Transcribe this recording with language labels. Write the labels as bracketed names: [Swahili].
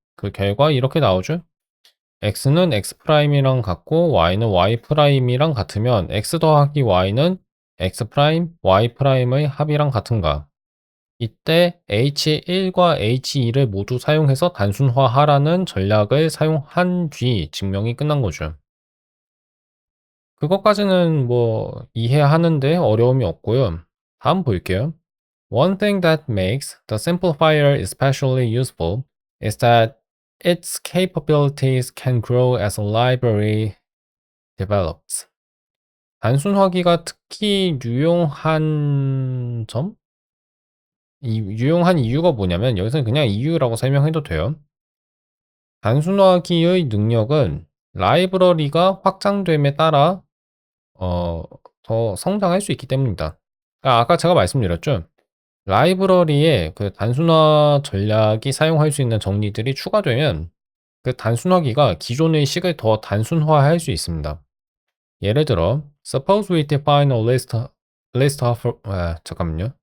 [Korean] 그 결과 이렇게 나오죠. x는 x'이랑 같고 y는 y'이랑 같으면 x 더하기 y는 x', y'의 합이랑 같은가? 이때 h1과 h2를 모두 사용해서 단순화하라는 전략을 사용한 뒤 증명이 끝난 거죠. 그것까지는 뭐 이해하는데 어려움이 없고요. 다음 볼게요. [English] One thing that makes the simplifier especially useful is that its capabilities can grow as a library develops. [Korean] 단순화기가 특히 유용한 점? 유용한 이유가 뭐냐면 여기서는 그냥 이유라고 설명해도 돼요. 단순화기의 능력은 라이브러리가 확장됨에 따라 더 성장할 수 있기 때문입니다. 아까 제가 말씀드렸죠. 라이브러리에 그 단순화 전략이 사용할 수 있는 정리들이 추가되면 그 단순화기가 기존의 식을 더 단순화할 수 있습니다. 예를 들어 [English] suppose we define a list of [Korean] 잠깐만요.